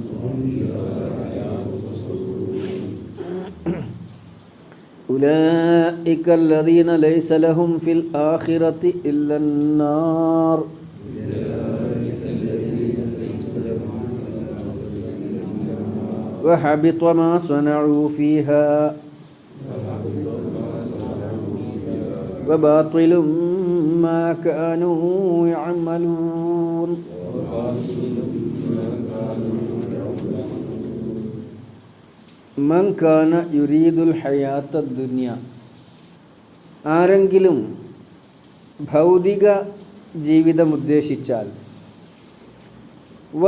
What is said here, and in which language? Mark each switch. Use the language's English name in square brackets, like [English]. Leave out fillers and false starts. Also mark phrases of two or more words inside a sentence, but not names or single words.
[Arabic] أولئك الذين ليس لهم في الآخرة إلا النار وحبط ما صنعوا فيها وباطل ما كانوا يعملون. من كان يريد الحياة الدنيا, [Malayalam] ആരെങ്കിലും ഭൗതിക ജീവിതം ഉദ്ദേശിച്ചാൽ, വ